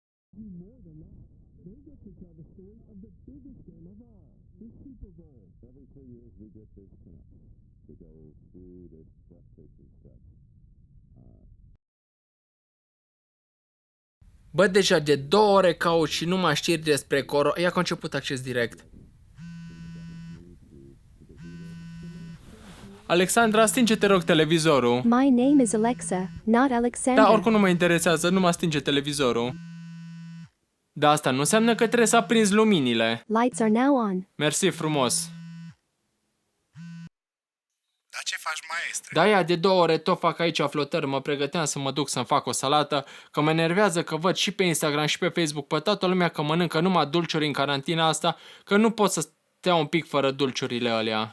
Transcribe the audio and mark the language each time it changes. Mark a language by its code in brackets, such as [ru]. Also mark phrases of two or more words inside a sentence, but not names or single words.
[ro] Bă, deja de 2 ore caut și numai știri despre corona. Ia că a început acces direct. Alexandra, stinge te rog televizorul. [en] My name is Alexa, not Alexandra. [ro] Da, oricum nu mă interesează, nu mă stinge televizorul. Dar asta nu înseamnă că trebuie să aprinzi luminile. [en] Lights are now on. [ro] Mersi frumos. Dar ce faci, maestre? Da, ia de 2 ore tot fac aici flotări, mă pregăteam să mă duc să-mi fac o salată, că mă enervează că văd și pe Instagram și pe Facebook pe toată lumea că mănâncă numai dulciuri în carantina asta, că nu pot să stea un pic fără dulciurile alea.